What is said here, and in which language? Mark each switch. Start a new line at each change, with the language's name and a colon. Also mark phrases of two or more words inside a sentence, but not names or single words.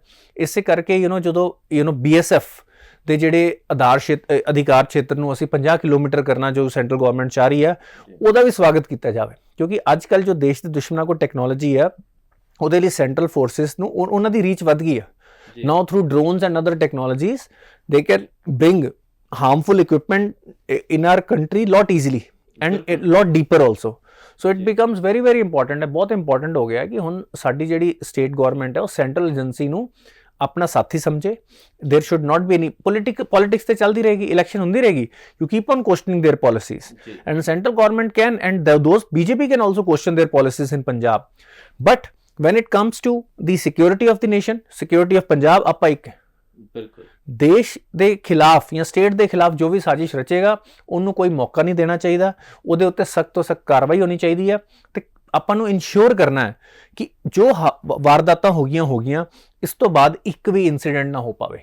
Punjabi: ਇਸੇ ਕਰਕੇ ਜਦੋਂ BSF ਦੇ ਜਿਹੜੇ ਅਧਿਕਾਰ ਖੇਤਰ ਨੂੰ ਅਸੀਂ 50 ਕਿਲੋਮੀਟਰ ਕਰਨਾ ਜੋ ਸੈਂਟਰਲ ਗੌਰਮੈਂਟ ਚਾਹ ਰਹੀ ਹੈ, ਉਹਦਾ ਵੀ ਸਵਾਗਤ ਕੀਤਾ ਜਾਵੇ, ਕਿਉਂਕਿ ਅੱਜ ਕੱਲ੍ਹ ਜੋ ਦੇਸ਼ ਦੇ ਦੁਸ਼ਮਣਾਂ ਕੋਲ ਟੈਕਨੋਲੋਜੀ ਹੈ, ਉਹਦੇ ਲਈ ਸੈਂਟਰਲ ਫੋਰਸਿਸ ਨੂੰ ਉਹਨਾਂ ਦੀ ਰੀਚ ਵੱਧ ਗਈ ਹੈ।
English: Now through drones and other technologies, they can bring harmful equipment in our country lot easily and a lot deeper also. So it becomes very very important
Punjabi: ਹੈ, ਬਹੁਤ ਇੰਪੋਰਟੈਂਟ ਹੋ ਗਿਆ ਕਿ ਹੁਣ ਸਾਡੀ ਜਿਹੜੀ ਸਟੇਟ ਗੌਰਮੈਂਟ ਹੈ ਉਹ ਸੈਂਟਰਲ ਏਜੰਸੀ ਨੂੰ ਆਪਣਾ ਸਾਥੀ ਸਮਝੇ।
English: there should not be any politics
Punjabi: ਤੇ ਚੱਲਦੀ ਰਹੇਗੀ, ਇਲੈਕਸ਼ਨ ਹੁੰਦੀ ਰਹੇਗੀ,
English: you keep on questioning their policies and central government can, and those BJP can also question their policies in Punjab, but when it comes to the security of the nation, security of Punjab,
Punjabi: ਆਪਾਂ ਇੱਕ ਬਿਲਕੁਲ ਦੇਸ਼ ਦੇ ਖਿਲਾਫ ਜਾਂ ਸਟੇਟ ਦੇ ਖਿਲਾਫ ਜੋ ਵੀ ਸਾਜ਼ਿਸ਼ ਰਚੇਗਾ ਉਹਨੂੰ ਕੋਈ ਮੌਕਾ ਨਹੀਂ ਦੇਣਾ ਚਾਹੀਦਾ, ਉਹਦੇ ਉੱਤੇ ਸਖਤ ਤੋਂ ਸਖਤ ਕਾਰਵਾਈ ਹੋਣੀ ਚਾਹੀਦੀ ਹੈ। ਅਤੇ ਆਪਾਂ ਨੂੰ ਇਨਸ਼ੋਰ ਕਰਨਾ ਹੈ ਕਿ ਜੋ ਵਾਰਦਾਤਾਂ ਹੋ ਗਈਆਂ, ਇਸ ਤੋਂ ਬਾਅਦ ਇੱਕ ਵੀ ਇੰਸੀਡੈਂਟ ਨਾ ਹੋ ਪਾਵੇ।